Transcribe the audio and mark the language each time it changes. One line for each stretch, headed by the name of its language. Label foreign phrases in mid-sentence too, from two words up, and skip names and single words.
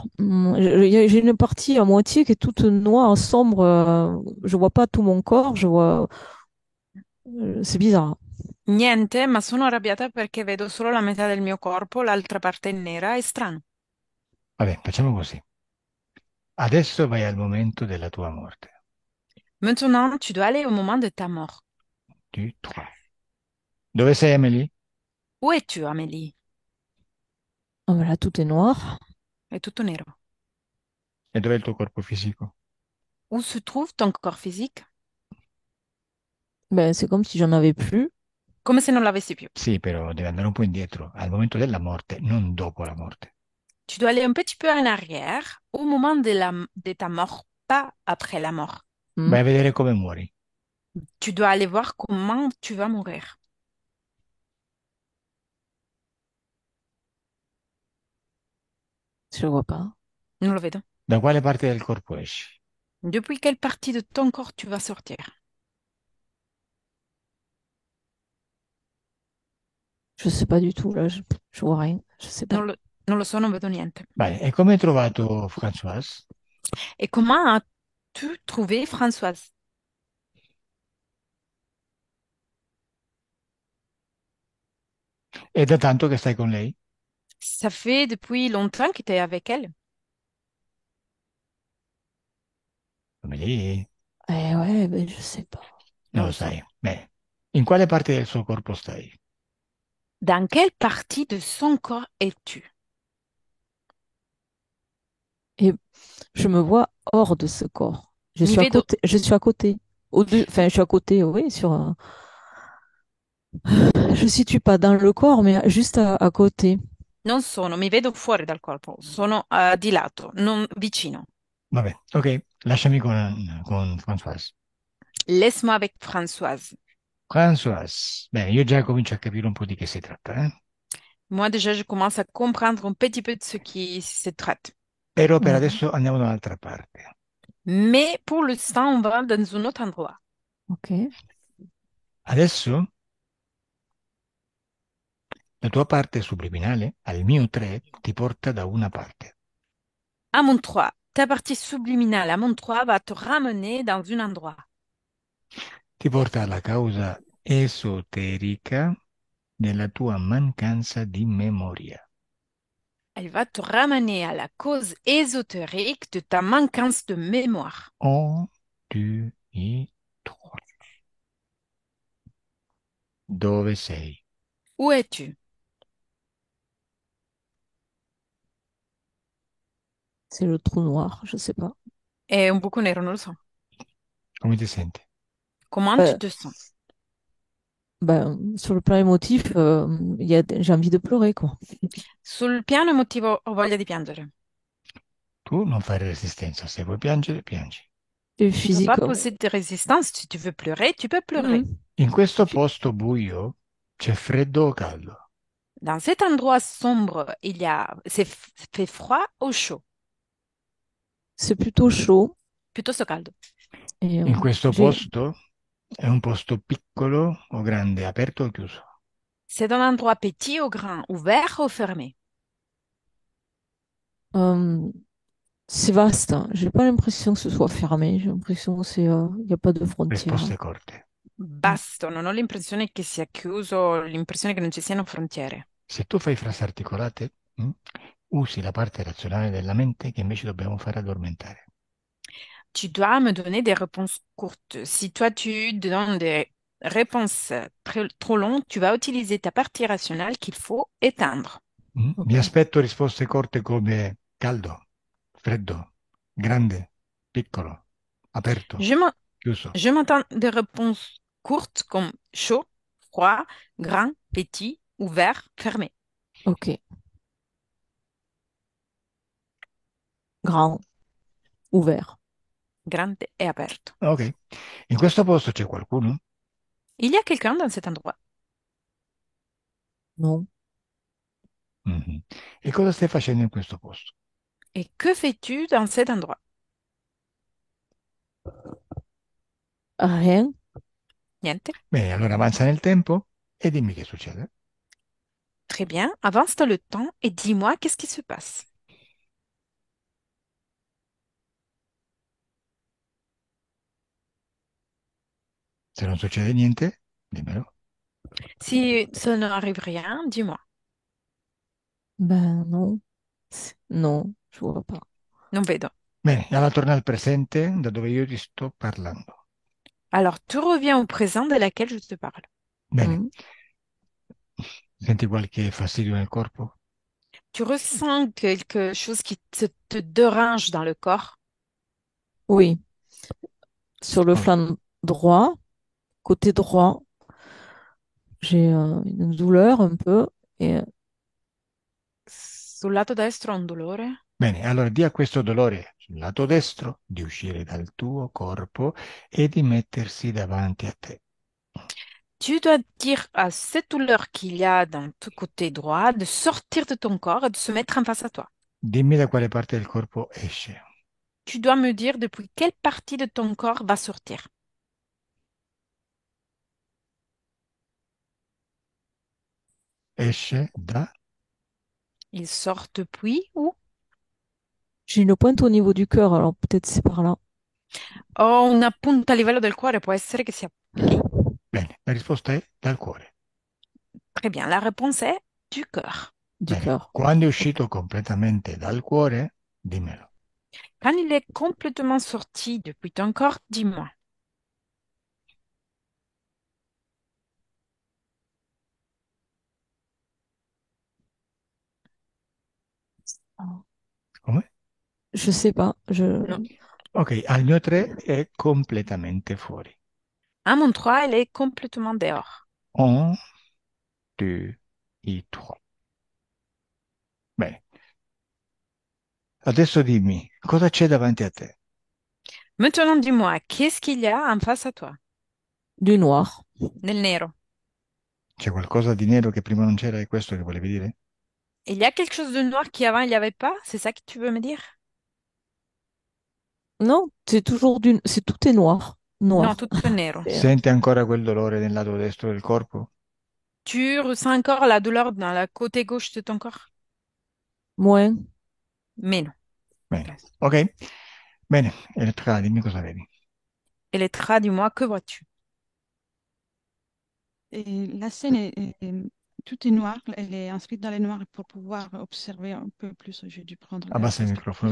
French: J'ai une partie à moitié qui est toute noire, sombre. Je vois pas tout mon corps. Je vois. C'est bizarre.
Italian: Niente, ma sono arrabbiata perché vedo solo la metà del mio corpo, l'altra parte è nera, è strano. Vabbè, facciamo così. Adesso vai al momento della tua morte.
French: Maintenant, tu dois aller au moment de ta mort. Due, trois.
Italian: Dove sei, Emily?
French: Où es-tu, Amélie? Ah, voilà, tout est noir.
Italian: È tutto nero. E dov'è il tuo corpo fisico?
French: Où se trouve ton corps physique? Ben, c'est comme si j'en avais plus.
Italian: Come se non l'avessi più. Sì, però devi andare un po' indietro, al momento della morte, non dopo la morte.
French: Tu dois aller un petit peu en arrière au moment de ta mort, pas après la mort. Hmm,
Italian: Vai a vedere come muori.
French: Tu dois aller voir comment tu vas mourir. je vois pas.
Italian: Non lo vedo. Da quale parte del corpo esci?
French: Depuis quelle partie de ton corps tu vas sortir? Je sais pas du tout, là. Je vois rien. Je sais pas.
Italian: Non lo so, non vedo niente. Vai, e come hai trovato Françoise?
French: Et comment as-tu trouvé Françoise?
Italian: È da tanto che stai con lei?
French: Ça fait depuis longtemps que tu es avec elle.
Italian: Come lì?
French: Ouais, ben, je sais pas.
Italian: Non Non lo lo so. sai. Bene. In quale parte del suo corpo stai?
French: Dans quelle partie de son corps es-tu? Et je me vois hors de ce corps. Je
Italian: Mi
French: suis à
Italian: vedo,
French: côté. Je suis à côté. Enfin, je suis à côté, oui, sur un. Je ne situe pas dans le corps, mais juste à côté.
Italian: non sono, mi vedo fuori dal corpo, sono di lato, non vicino. Vabbè, ok, lasciami con Françoise.
French: Laisse-moi avec Françoise.
Italian: Françoise, bene, io già comincio a capire un po' di che si tratta, eh?
French: Moi déjà, je commence à comprendre un petit peu de ce qui se traite.
Italian: Però per Mhm. adesso andiamo da un'altra parte.
French: Mais pour l'instant, on va dans un autre endroit. Ok.
Italian: Adesso la tua parte subliminale, al mio 3, ti porta da una parte.
French: À mon 3, ta partie subliminale à mon 3 va te ramener dans un endroit.
Italian: Ti porta alla causa esoterica della tua mancanza di memoria.
French: Elle va te ramener à la cause ésotérique de ta manquance de mémoire. 1, 2, 3.
Italian: Dove sei?
French: Où es-tu? C'est le trou noir, je sais pas.
Italian: È un buco nero, non lo so. Come ti senti?
French: Comment tu Ben, te sens? ben, sur le plan émotif, j'ai envie de pleurer, quoi.
Italian: Sul piano emotivo ho voglia di piangere. Tu non fare resistenza, se vuoi piangere, piangi.
French: Et Tu peux pas physique, poser de résistance. Si tu veux pleurer, tu peux pleurer. mhm.
Italian: In questo Phy- posto buio c'è freddo o caldo?
French: Dans cet endroit sombre, fait froid ou chaud? c'est plutôt chaud.
Italian: Piuttosto caldo.
French: Et
Italian: In questo
French: j'ai,
Italian: posto è un posto piccolo o grande, aperto o chiuso?
French: C'est un endroit petit ou grand, ouvert ou fermé? euh, c'est vaste, hein. J'ai pas l'impression que ce soit fermé. J'ai l'impression que il n'y a pas de frontières.
Italian: Risposte corte. Mm. Basta, non ho l'impressione che sia chiuso, ho l'impressione che non ci siano frontiere. Se tu fai frasi articolate, usi la parte razionale della mente che invece dobbiamo fare addormentare.
French: Tu dois me donner des réponses courtes. Si toi tu donnes des réponses trop longues, tu vas utiliser ta partie rationnelle qu'il faut éteindre.
Italian: Mi Ok. aspetto risposte corte come caldo, freddo, grande, piccolo, aperto,
French: Je m'en-
Italian: chiuso.
French: je m'entends des réponses courtes comme chaud, froid, grand, petit, ouvert, fermé. Ok. Grand, ouvert.
Italian: Grande et aperto. Ok. In questo posto c'è qualcuno?
French: Il y a quelqu'un dans cet endroit. Non. Mhm.
Italian: E cosa stai facendo in questo posto?
French: Et que fais-tu dans cet endroit? Rien.
Italian: Niente. Bene, allora avanza nel tempo e dimmi che succede.
French: Très bien. Avance dans le temps et dis-moi qu'est-ce qui se passe.
Italian: Se non succede niente, dimmelo.
French: Si ça n'arrive rien, dis-moi. Ben non. Non, je vois pas.
Italian: Non vedo. Bene, allora torna al presente da dove io ti sto parlando.
French: Alors, tu reviens au présent de laquelle je te parle.
Italian: Bene, Mm. Senti qualche fastidio nel corpo?
French: Tu ressens quelque chose qui te dérange dans le corps? Oui, sur le Ok. flanc droit, côté droit, j'ai une douleur un peu. Et
Italian: Sul lato destro ho un dolore? Bene, allora di a questo dolore sul lato destro di uscire dal tuo corpo e di mettersi davanti a te.
French: Tu dois dire à cette douleur qu'il y a dans ton côté droit de sortir de ton corps et de se mettre en face à toi.
Italian: Dimmi da quale parte del corpo esce.
French: Tu dois me dire depuis quelle partie de ton corps va sortir.
Italian: Esce da...
French: Il sort depuis où? j'ai une pointe au niveau du cœur, alors peut-être c'est par là.
Italian: Ho una punta a livello del cuore, può essere che sia lì. Bene, la risposta è dal cuore.
French: Très bien, la réponse est du cœur. Du
Italian: Bene,
French: cœur.
Italian: quando è Ok. uscito completamente dal cuore, dimmelo.
French: Quand il est complètement sorti depuis ton corps, dis-moi.
Italian: Come?
French: Je sais pas. Non.
Italian: Ok, al mio 3 è completamente fuori.
French: À mon 3, elle est complètement dehors. Un, deux, et trois.
Italian: Bene, adesso dimmi, cosa c'è davanti a te?
French: Maintenant, dis-moi, qu'est-ce qu'il y a en face à toi? Du noir.
Italian: Nel nero. C'è qualcosa di nero che prima non c'era, è questo che volevi dire?
French: Il y a quelque chose de noir qui avant il n'y avait pas? C'est ça que tu veux me dire? Non, c'est toujours du... C'est tout est noir. Non, Noir. tout est nero. C'est,
Italian: Senti ancora quel dolore nel lato destro del corpo?
French: Tu ressens encore la douleur dans la côté gauche de ton corps? moins. Mais non.
Italian: Bene, ok? Bene, Elettra, dimmi cosa vedi.
French: Et les traits, dis-moi, que vois-tu? Et la scène tout est noir, elle est inscrite dans les noirs et pour pouvoir observer un peu plus, j'ai dû prendre la
Italian: Abbassa il microfono